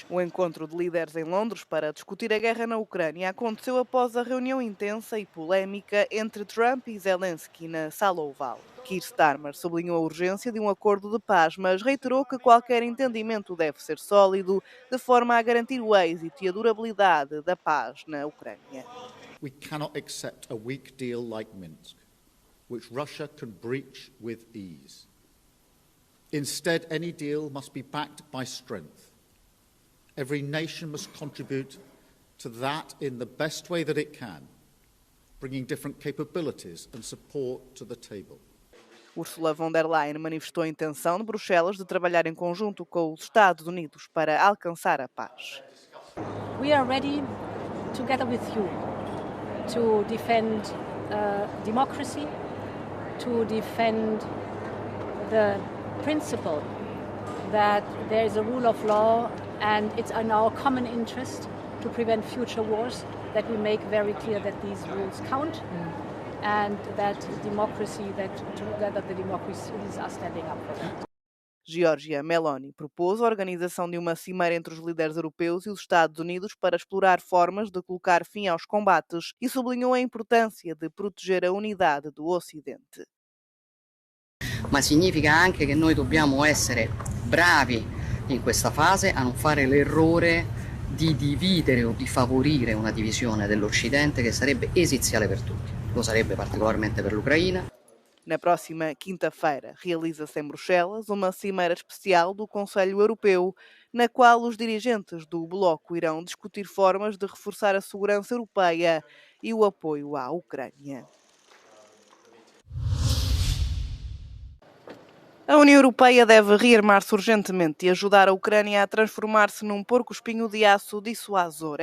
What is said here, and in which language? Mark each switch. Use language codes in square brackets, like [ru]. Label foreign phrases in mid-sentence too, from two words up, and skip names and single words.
[pt] O encontro de líderes em Londres para discutir a guerra na Ucrânia aconteceu após a reunião intensa e polémica entre Trump e Zelensky na Sala Oval. Keir Starmer sublinhou a urgência de um acordo de paz, mas reiterou que qualquer entendimento deve ser sólido, de forma a garantir o êxito e a durabilidade da paz na Ucrânia. [en] We cannot accept a weak deal like Minsk, which Russia could breach with ease. Instead, any deal must be backed by strength. Every nation must contribute to that in the best way that it can, bringing different capabilities and support to the table. [pt] Ursula von der Leyen manifestou a intenção de Bruxelas de trabalhar em conjunto com os Estados Unidos para alcançar a paz. [en] We are ready, together with you, to defend democracy, to defend the principle that there is a rule of law and it's in our common interest to prevent future wars, that we make very clear that these rules count and that democracy, that together the democracies are standing up for that. [pt] Giorgia Meloni propôs a organização de uma cimeira entre os líderes europeus e os Estados Unidos para explorar formas de colocar fim aos combates e sublinhou a importância de proteger a unidade do Ocidente. [it] Ma significa anche che noi dobbiamo essere bravi in questa fase a non fare l'errore di dividere o di favorire una divisione dell'Occidente che sarebbe esiziale per tutti. Lo sarebbe particolarmente per l'Ucraina. [pt] Na próxima quinta-feira, realiza-se em Bruxelas uma cimeira especial do Conselho Europeu, na qual os dirigentes do bloco irão discutir formas de reforçar a segurança europeia e o apoio à Ucrânia. A União Europeia deve rearmar-se urgentemente e ajudar a Ucrânia a transformar-se num porco-espinho de aço dissuasor.